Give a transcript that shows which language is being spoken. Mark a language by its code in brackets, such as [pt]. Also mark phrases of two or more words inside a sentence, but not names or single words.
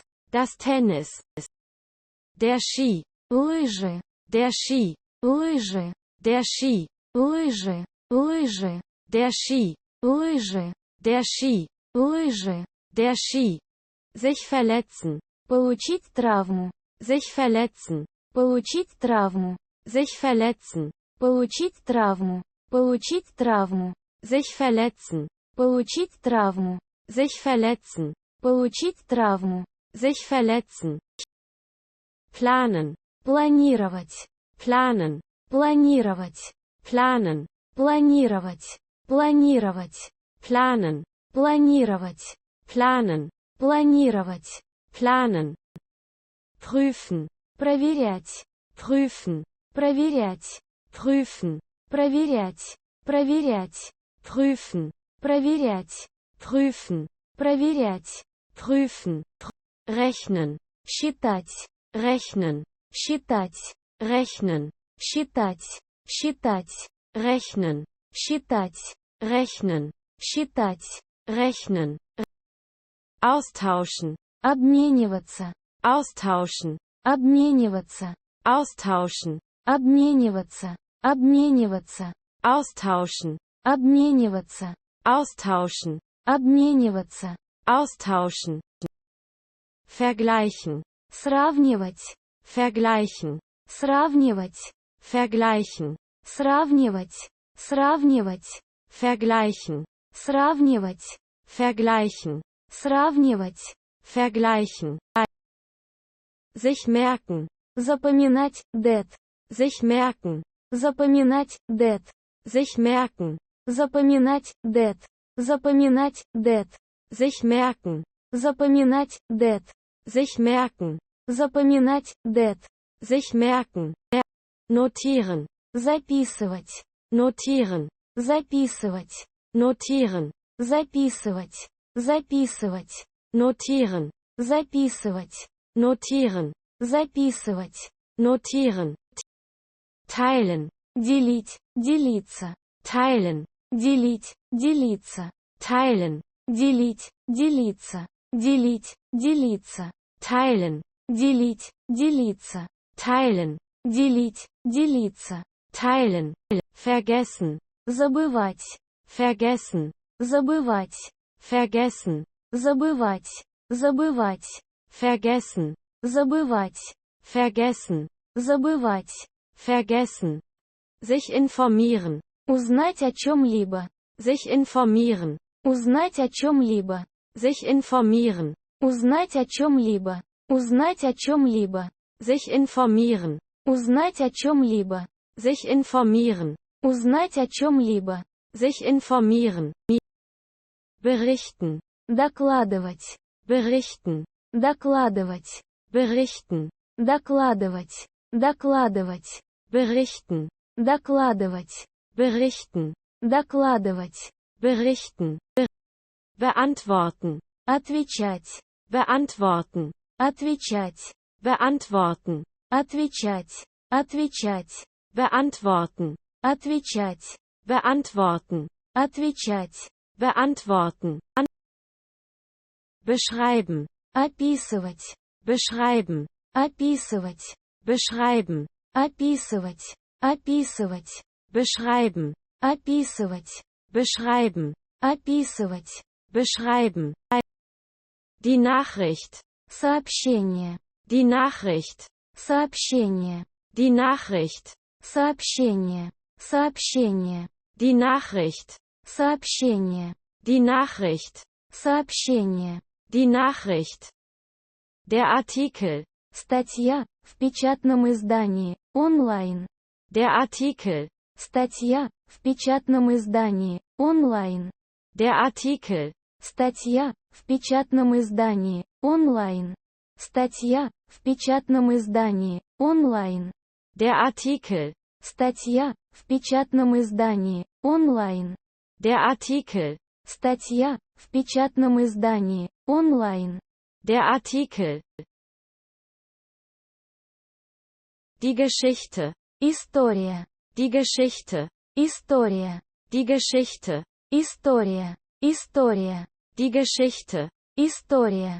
[de] das Tennis, der Ski, [ru] лыжи, [de] der Ski, [ru] лыжи, [de] der Ski, [ru] лыжи, лыжи, [de] der Ski, [ru] лыжи, [de] der Ski, [ru] лыжи, [de] der Ski, sich verletzen, [ru] получить травму, [de] sich verletzen, [ru] получить травму, [de] sich verletzen, [ru] получить травму, получить травму, [de] sich verletzen, [ru] получить травму, [de] sich verletzen, [ru] получить травму, [de] sich verletzen, planen, [ru] планировать, [de] planen, [ru] планировать, [de] planen, [ru] планировать, планировать, [de] planen, [ru] планировать, [de] planen, [ru] планировать, [de] planen, prüfen, [ru] проверять, [de] prüfen, [ru] проверять, [de] prüfen, [ru] проверять, проверять, [de] prüfen, [ru] проверять, [de] prüfen, [ru] проверять, [de] prüfen, rechnen, [ru] считать, [de] rechnen, [ru] считать, [de] rechnen, [ru] считать, считать, [de] rechnen, [ru] считать, [de] rechnen, [ru] Считать. [de] rechnen, austauschen, [ru] Обмениваться. [de] austauschen, [ru] Обмениваться. [de] austauschen, [ru] Обмениваться. Обмениваться. [de] austauschen, [ru] Обмениваться. [de] austauschen, [ru] Обмениваться. [de] austauschen, vergleichen, [ru] Сравнивать. [de] vergleichen, [ru] Сравнивать. [de] vergleichen, [ru] Сравнивать. Сравнивать. [de] vergleichen, [ru] Сравнивать. [de] vergleichen, [ru] Сравнивать. [de] vergleichen, sich merken, [ru] Запоминать. Дет. [de] sich merken, [ru] Запоминать. Дет. [de] sich merken, [ru] Запоминать. Дет. Запоминать. Дет. [de] sich merken, [ru] Запоминать. Дет. [de] sich merken, [ru] Запоминать. Дет. [de] sich merken, notieren, [ru] Записывать. [de] notieren, [ru] Записывать. [de] notieren, [ru] Записывать. Записывать. [de] notieren, [ru] Записывать. [de] notieren, [ru] Записывать. [de] notieren, teilen, [ru] Делить. Делиться. [de] teilen, [ru] Делить. Делиться. [de] teilen, [ru] Делить. Делиться. Делить. Делиться. [de] teilen, [ru] Делить. Делиться. [de] teilen, [ru] Делить. Делиться. [de] teilen, vergessen, [ru] Забывать. [de] vergessen, [ru] Забывать. [de] vergessen, [ru] Забывать. Забывать. [de] vergessen, [ru] Забывать. [de] vergessen, [ru] Забывать. [de] vergessen, sich informieren, [ru] Узнать о чем-либо. [de] sich informieren, [ru] Узнать о чем-либо. [de] sich informieren, [ru] Узнать о чем-либо. Узнать о чем-либо. [de] sich informieren, [ru] Узнать о чем-либо. [de] sich informieren, [ru] Узнать о чем-либо. [de] sich informieren, berichten, [ru] Докладывать. [de] berichten, [ru] Докладывать. [de] berichten, [ru] Докладывать. Докладывать. [de] berichten, [ru] Докладывать. [de] berichten, [ru] Докладывать. [de] berichten, beantworten, [ru] Отвечать. [de] beantworten, [ru] Отвечать. [de] beantworten, [ru] Отвечать. Отвечать. [de] beantworten, [ru] Отвечать. [de] beantworten, [ru] Отвечать. [de] beantworten, beschreiben, [ru] Описывать. [de] beschreiben, [ru] Описывать. [de] beschreiben, [ru] Описывать. Описывать. [de] beschreiben, [ru] Описывать. [de] beschreiben, [ru] Описывать. [de] beschreiben, die Nachricht, [ru] Сообщение. [de] die Nachricht, [ru] Сообщение. [de] die Nachricht, [ru] Сообщение. Сообщение. [de] die Nachricht, [ru] Сообщение. [de] die Nachricht, [ru] Сообщение. [de] die Nachricht, der Artikel, [ru] Статья в печатном издании, онлайн. [de] der Artikel, [ru] Статья в печатном издании, онлайн. [de] der Artikel, [ru] Статья в печатном издании, онлайн. Статья в печатном издании, онлайн. [de] der Artikel, [ru] Статья в печатном издании, онлайн. [de] der Artikel, [ru] Статья в печатном издании, онлайн. [de] der Artikel, die Geschichte, [ru] История. [de] die Geschichte, [ru] История. [de] die Geschichte, [ru] История. История. [de] die Geschichte, [ru] История.